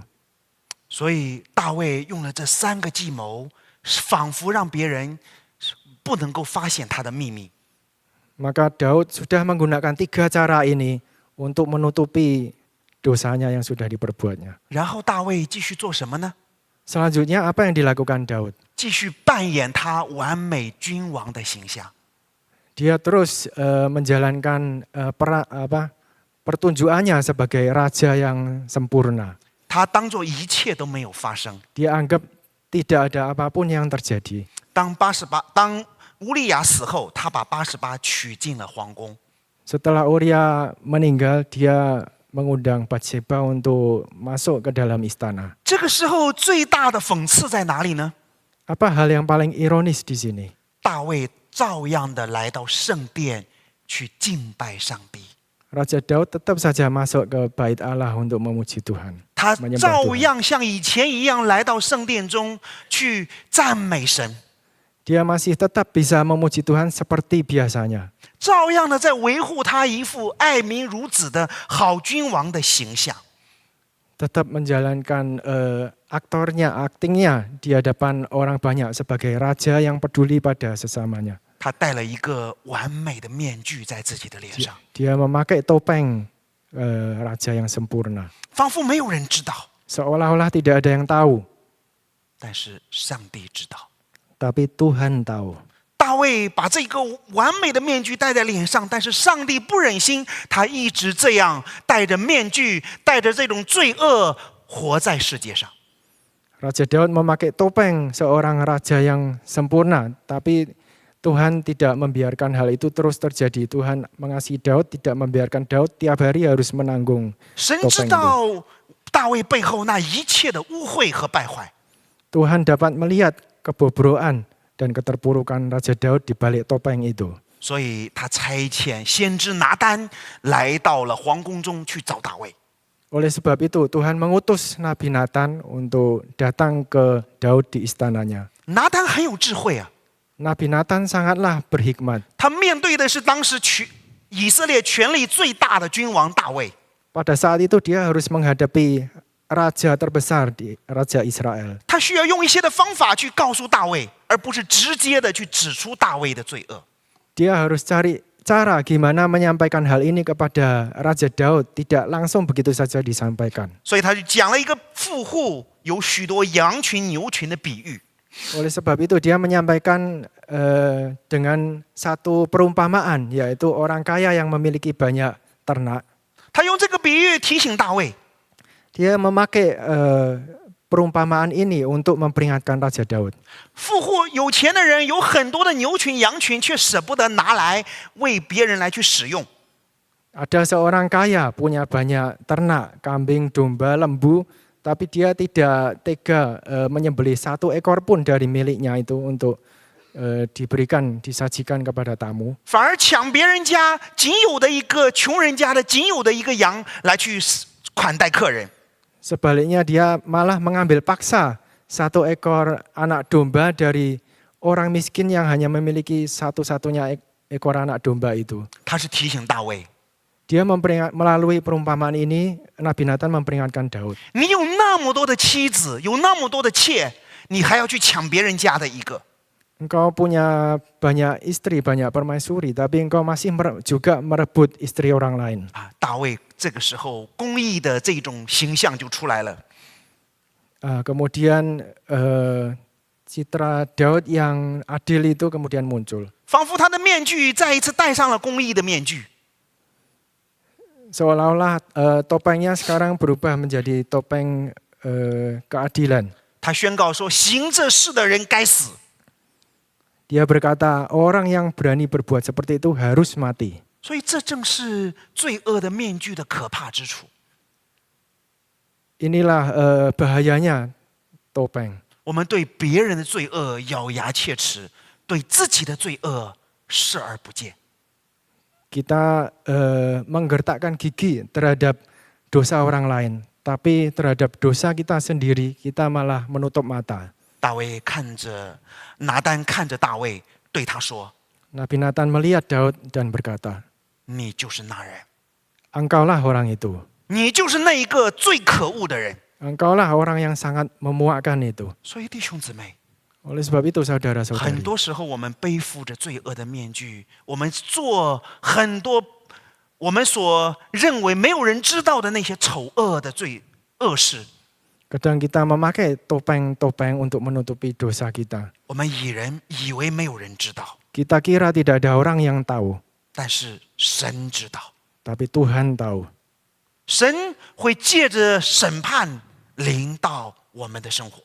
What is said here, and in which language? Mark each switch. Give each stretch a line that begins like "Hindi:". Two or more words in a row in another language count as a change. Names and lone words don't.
Chinese: 所以大卫用了这三个计谋，仿佛让别人不能够发现他的秘密。
Indonesian: Maka Daud sudah menggunakan 3 cara ini untuk menutupi dosanya yang sudah diperbuatnya.
Chinese: 然后大卫继续做什么呢？
Indonesian: Selanjutnya apa yang dilakukan Daud?
Chinese: 继续扮演他完美君王的形象。
Indonesian: Dia terus menjalankan pertunjukannya sebagai raja yang sempurna.
Chinese: 他当作一切都没有发生。
Indonesian: Dia anggap tidak ada apapun yang terjadi.
Chinese: 当乌利亚死后，他把88娶进了皇宫。
Indonesian: Setelah Uria meninggal, dia mengundang Batsheba untuk masuk ke dalam istana.
Chinese: 这个时候最大的讽刺在哪里呢？
Indonesian: Apa hal yang paling ironis di sini?
Chinese: 大卫照样的来到圣殿去敬拜上帝。
Indonesian: Raja Daud tetap saja masuk ke bait Allah untuk memuji Tuhan.
Chinese: 他
Indonesian: menyembah
Chinese: 照
Indonesian: Tuhan.
Chinese: 样像以前一样来到圣殿中去赞美神，
Indonesian: Dia masih tetap bisa memuji Tuhan seperti biasanya.
Chinese: 照样的在维护他一副爱民如子的好君王的形象。
Indonesian: Tetap menjalankan aktingnya di hadapan orang banyak sebagai raja yang peduli pada sesamanya.
Chinese: 他戴了一个完美的面具在自己的脸上，
Indonesian: Dia memakai topeng raja yang sempurna.
Chinese: 仿佛没有人知道，
Indonesian: Seolah-olah tidak ada yang tahu,
Chinese: 但是上帝知道。
Indonesian: tapi Tuhan tahu.
Chinese: 大卫把这个完美的面具戴在脸上，但是上帝不忍心他一直这样戴着面具，带着这种罪恶活在世界上。
Indonesian: Raja Daud memakai topeng seorang raja yang sempurna, tapi Tuhan tidak membiarkan hal itu terus terjadi. Tuhan mengasihi Daud, tidak membiarkan Daud tiap hari harus menanggung
Chinese: 神知
Indonesian: topeng itu.
Chinese: 道大卫背后那一切的污秽和败坏，
Indonesian: Tuhan dapat melihat kebobrokan dan keterpurukan Raja Daud di balik topeng itu.
Chinese: 所以他差遣先知拿单来到了皇宫中去找大卫。
Indonesian: Oleh sebab itu Tuhan mengutus Nabi Nathan untuk datang ke Daud di istananya.
Chinese: 拿单很有智慧啊，
Indonesian: Nabi Nathan sangatlah berhikmat.
Chinese: 他面对的是当时以色列权力最大的君王大卫。
Indonesian: Pada saat itu dia harus menghadapi raja terbesar di raja Israel.
Chinese: 他需要用一些的方法去告诉大卫，而不是直接的去指出大卫的罪恶。
Indonesian: Dia harus cari cara gimana menyampaikan hal ini kepada Raja Daud, tidak langsung begitu saja disampaikan.
Chinese: 所以他就讲了一个富户有许多羊群牛群的比喻。
Indonesian: Oleh sebab itu dia menyampaikan dengan satu perumpamaan, yaitu orang kaya yang memiliki banyak ternak.
Chinese: 他用这个比喻提醒大卫，
Indonesian: Dia memakai perumpamaan ini untuk memperingatkan Raja Daud.
Chinese: 富户有钱的人有很多的牛群羊群，却舍不得拿来为别人来去使用。
Indonesian: Ada seorang kaya punya banyak ternak, kambing, domba, lembu, tapi dia tidak tega menyembelih satu ekor pun dari miliknya itu untuk disajikan kepada tamu.
Chinese: 反而抢别人家仅有的一个穷人家的仅有的一个羊来去款待客人。
Indonesian: Sebaliknya dia malah mengambil paksa satu ekor anak domba dari orang miskin yang hanya memiliki satu-satunya ekor anak domba itu.
Chinese: 他是提醒大卫，
Indonesian: Dia melalui perumpamaan ini, Nabi Nathan memperingatkan Daud.
Chinese: 你有那么多的妻子，有那么多的妾，你还要去抢别人家的一个。
Indonesian: Engkau punya banyak istri, banyak permaisuri, tapi engkau masih juga merebut istri orang lain.
Chinese: 啊，大卫这个时候公义的这种形象就出来了。
Indonesian: Kemudian citra Daud yang adil itu kemudian muncul.
Chinese: 仿佛他的面具再一次戴上了公义的面具。
Indonesian: Seolah-olah topengnya sekarang berubah menjadi topeng keadilan.
Chinese: 他宣告说：“行这事的人该死。”
Indonesian: Dia berkata, orang yang berani berbuat seperti itu harus mati.
Chinese: 所以这正是罪恶的面具的可怕之处。
Indonesian: Inilah bahayanya topeng.
Chinese: 我们对别人的罪恶咬牙切齿，对自己的罪恶视而不见。
Indonesian: Kita menggertakkan gigi terhadap dosa orang lain, tapi terhadap dosa kita sendiri kita malah menutup mata.
Chinese: 大卫看着拿单看着大卫，对他说
Indonesian: Nabi Nathan melihat Daud dan berkata,：“
Chinese: 你就是那人，
Indonesian: Engkaulah orang itu.
Chinese: 你就是那一个最可恶的人。”
Indonesian: Engkaulah orang yang sangat memuakkan itu.
Chinese: 所以弟兄姊妹，
Indonesian: Oleh sebab itu
Chinese: 很
Indonesian: saudara-saudari,
Chinese: 多时候我们背负着罪恶的面具，我们做很多我们所认为没有人知道的那些丑恶的恶事。
Indonesian: kadang kita memakai topeng-topeng untuk menutupi dosa kita.
Chinese: 我们以为没有人知道，
Indonesian: Kita kira tidak ada orang yang tahu,
Chinese: 但是神知道，
Indonesian: tapi Tuhan tahu.
Chinese: 神会借着审判临到我们的生活。